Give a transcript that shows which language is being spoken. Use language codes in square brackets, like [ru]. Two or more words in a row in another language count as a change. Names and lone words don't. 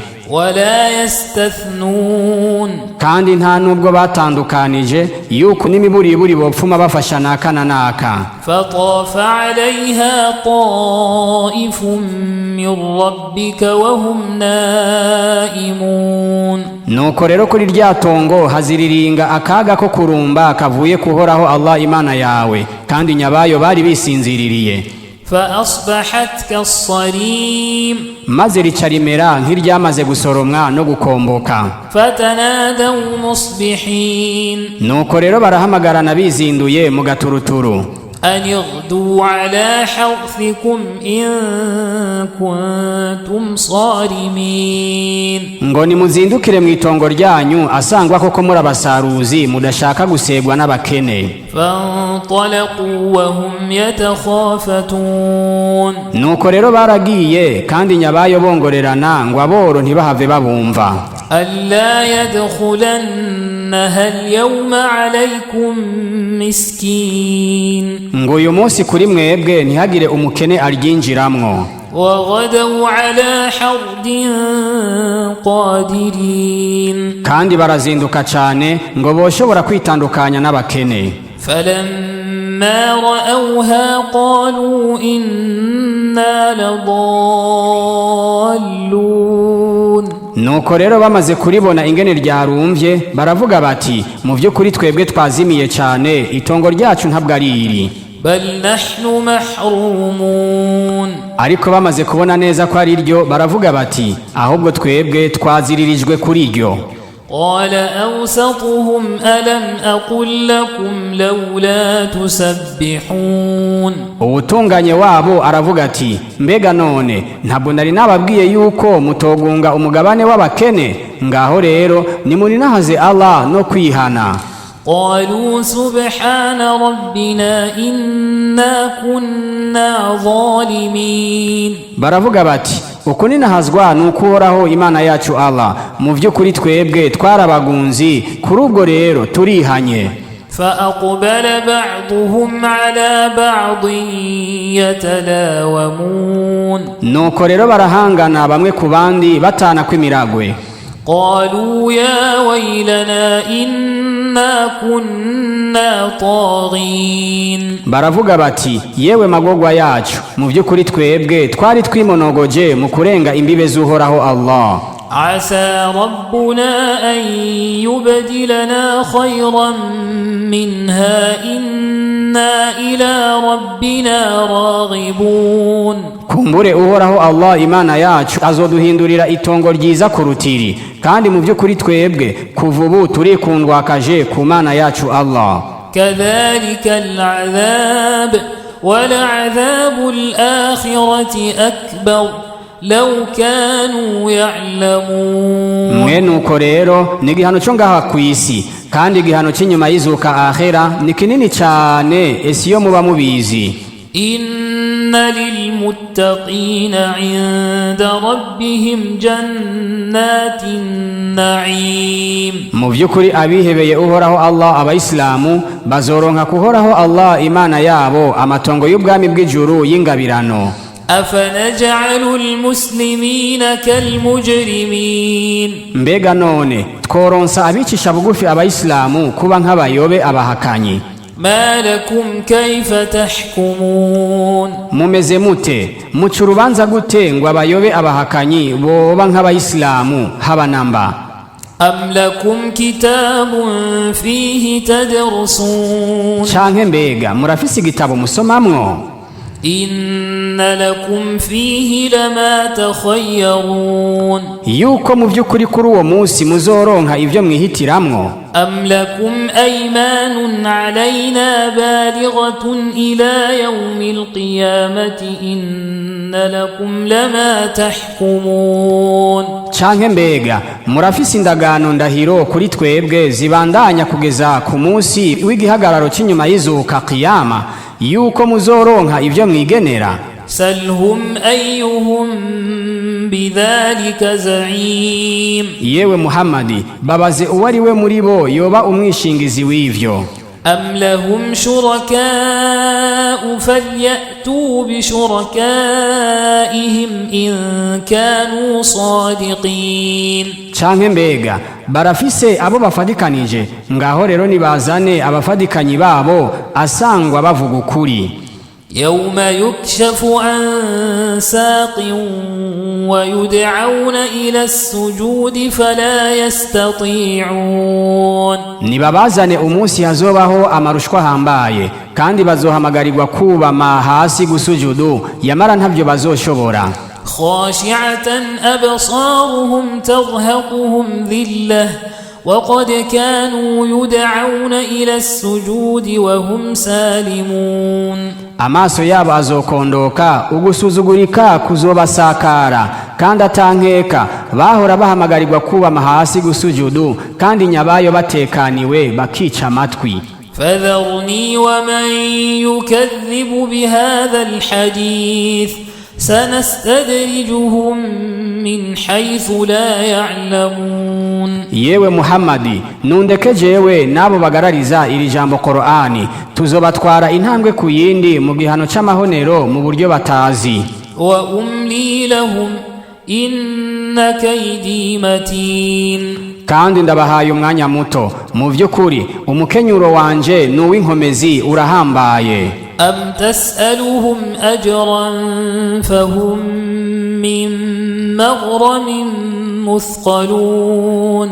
[ar] ولا يستثنون [rn] kandi nta nubwo batandukanije yuko n'imiburiburi bopfuma bafasha naka na naka [ar] فطاف عليها طائف من ربك وهم نائمون [rn] nuko rero kuri ryatongo haziriringa akaga ko kurumba kavuye kuhoraho Allah Imana yawe kandi nyabayo bari bisinziririye [ar] فأصبحت كالصريم [rn] maze ricarimera nk'iryamaze gusoromwa no gukomboka [ar] فتنادوا مصبحين [rn] nuko rero barahamagarana bizinduye mu gaturuturu [ar] أن يغدوا على حرثكم إن كنتم صارمين [rn] ngo nimuzindukire mu itongo ryanyu asangwa koko muri abasaruzi mudashaka gusegwa n'abakene [ar] فانطلقوا وهم يتخافتون [rn] nuko rero baragiye kandi nyabayo bongorerana ngo aboro ntibahave babumva [ar] ألا يدخلنها اليوم عليكم مسكين [rn] ngo uyu munsi kuri mwebwe ntihagire umukene aryinjiramwo [ar] وغدوا على حرد قادرين [rn] kandi barazinduka cyane ngo boshobora kwitandukanya n'abakene [ar] فلما رأوها قالوا إنا لضالون [rn] nuko rero bamaze kuribona ingene ryarumvye baravuga bati mu by'ukuri twebwe twazimiye cyane itongo ryacu ntabwo ari iri [ar] بل نحن محرومون [rn] ariko bamaze kubona neza ko ari ryo baravuga bati ahubwo twebwe twaziririjwe kuri ryo [ar] قال أوسطهم ألم أقل لكم لولا تسبحون [rn] ubutunganye wabo aravuga ati mbega none ntabwo nari nababwiye yuko mutogunga umugabane w'abakene ngaho rero nimuninahaze Allah no kwihana [ar] قالوا سبحان ربنا إنا كنا ظالمين [rn] baravuga bati uko ninahazwa nukuhoraho imana yacu Allah mu by'ukuri twebwe twarabagunzi kuri ubwo rero turihanye [ar] فأقبل بعضهم على بعض يتلاومون [rn] nuko rero barahangana bamwe ku bandi batana kw'imiragwe [ar] قالوا يا ويلنا إنا كنا طاغين [rn] baravuga bati yewe magogwa yacu mu by'ukuri twebwe twari twimonogoje mu kurenga imbibe z'uhoraho Allah [ar] عسى ربنا أن يبدلنا خيرا منها إنا إلى ربنا راغبون [rn] kumbure uhoraho Allah imana yacu azoduhindurira itongo ryiza kurutiri kandi mu by'ukuri twebwe kuva ubu turikundwakaje ku mana yacu Allah [ar] كذلك العذاب ولعذاب الآخرة أكبر لو كانوا يعلمون [rn] mwene uko rero ni igihano cyo ngaha ku isi kandi igihano cy'inyuma y'izuka akhera ni kinini cyane esi yo muba mubizi [ar] إن للمتقين عند ربهم جنات النعيم [rn] mu by'ukuri abihebeye uhoraho Allah abayisilamu bazoronka kuhoraho Allah imana yabo amatongo y'ubwami bw'ijuru y'ingabirano [ar] أفنجعل المسلمين كالمجرمين [rn] mbega none tworonsa abicisha bugufi abayisilamu kuba nk'abayobe abahakanyi [ar] ما لكم كيف تحكمون [rn] mumeze mute muca urubanza gute ngo abayobe abahakanyi boba nk'abayisilamu haba namba [ar] أم لكم كتاب فيه تدرسون [rn] canke mbega murafise igitabo musomamwo [ar] إن لكم فيه لما تخيرون [rn] yuko mu by'ukuri kuri uwo munsi muzoronka ibyo mwihitiramwo [ar] أم لكم أيمان علينا بالغة إلى يوم القيامة إن لكم لما تحكمون [rn] canke mbega murafise indagano ndahiro kuri twebwe zibandanya kugeza ku munsi w'igihagararo cy'inyuma y'izuka qiyama yuko muzoronka ibyo mwigenera [ar] سلهم أيهم بذلك زعيم [rn] yewe Muhammadi babaze uwo ari we muri bo yoba umwishingizi w'ivyo [ar] أم لهم شركاء فليأتوا بشركائهم إن كانوا صادقين [rn] canke mbega barafise abo bafadikanije ngaho rero nibazane abafadikanyi babo asangwa bavuga ukuri [ar] يوم يكشف عن ساق ويدعون إلى السجود فلا يستطيعون [rn] nibabazane umunsi hazobaho amarushwa hambaye kandi bazohamagarirwa kubama hasi gusujudu yamara ntavyo bazoshobora [ar] خاشعة أبصارهم ترهقهم ذلة وقد كانوا يدعون إلى السجود وهم سالمون [rn] amaso yabo azokondoka ugusuzugurika kuzobasakara kandi atankeka bahora bahamagarirwa kubama hasi gusujudu kandi nyabayo batekaniwe bakica amatwi [ar] فذرني ومن يكذب بهذا الحديث سنستدرجهم من حيث لا يعلمون [rn] yewe Muhammadi nundeke jewe nabo bagarariza iri jambo Qur'ani tuzobatwara intambwe ku yindi mu gihano c'amahonero mu buryo batazi [ar] وأملي لهم إن كيدي متين [rn] kandi ndabahaye umwanya muto mu by'ukuri umukenyuro wanje n'uw'inkomezi urahambaye [ar] أم تسألهم أجرا فهم من مغرم مثقلون